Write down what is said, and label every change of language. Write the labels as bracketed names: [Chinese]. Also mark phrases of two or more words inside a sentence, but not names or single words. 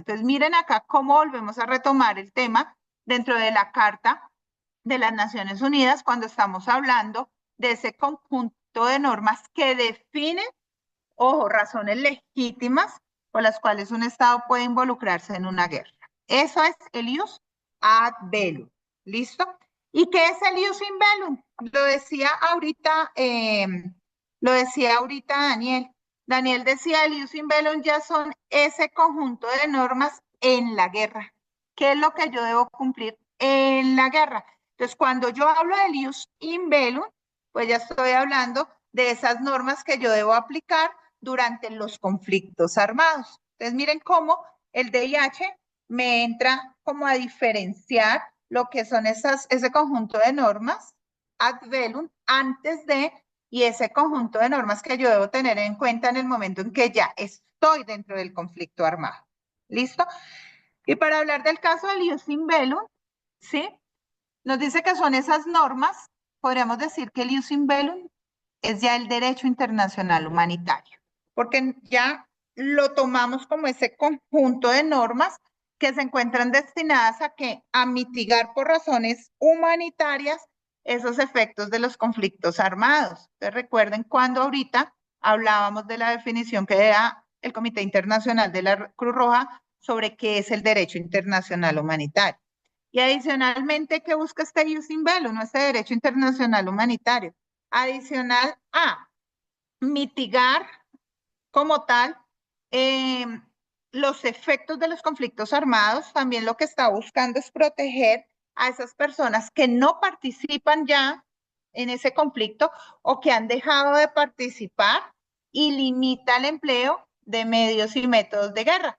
[Spanish] Entonces, miren acá cómo volvemos a retomar el tema dentro de la Carta de las Naciones Unidas cuando estamos hablando de ese conjunto de normas que definen, ojo, razones legítimas por las cuales un Estado puede involucrarse en una guerra. Eso es el [Latin] ius ad bellum. [Spanish] ¿Listo? ¿Y qué es el [Latin] ius in bellum? [Spanish] Lo decía ahorita Daniel. Daniel decía, el [Latin] ius in bellum [Spanish] ya son ese conjunto de normas en la guerra. ¿Qué es lo que yo debo cumplir en la guerra? Entonces, cuando yo hablo del [Latin] ius in bellum, [Spanish] pues ya estoy hablando de esas normas que yo debo aplicar durante los conflictos armados. Entonces, miren cómo el DIH me entra como a diferenciar lo que son ese conjunto de normas [Latin] ad bellum [Spanish] antes de, y ese conjunto de normas que yo debo tener en cuenta en el momento en que ya estoy dentro del conflicto armado. ¿Listo? Y para hablar del caso del [Latin] ius in bellum, [Spanish] ¿sí? Nos dice que son esas normas, podríamos decir que el ius in bellum es ya el derecho internacional humanitario, porque ya lo tomamos como ese conjunto de normas que se encuentran destinadas a mitigar por razones humanitarias esos efectos de los conflictos armados. Entonces, recuerden cuando ahorita hablábamos de la definición que da el Comité Internacional de la Cruz Roja sobre qué es el derecho internacional humanitario. Y adicionalmente, ¿qué busca este [Latin] ius in bellum, [Spanish] no este derecho internacional humanitario? Adicional a mitigar como tal los efectos de los conflictos armados, también lo que está buscando es proteger a esas personas que no participan ya en ese conflicto o que han dejado de participar y limita el empleo de medios y métodos de guerra.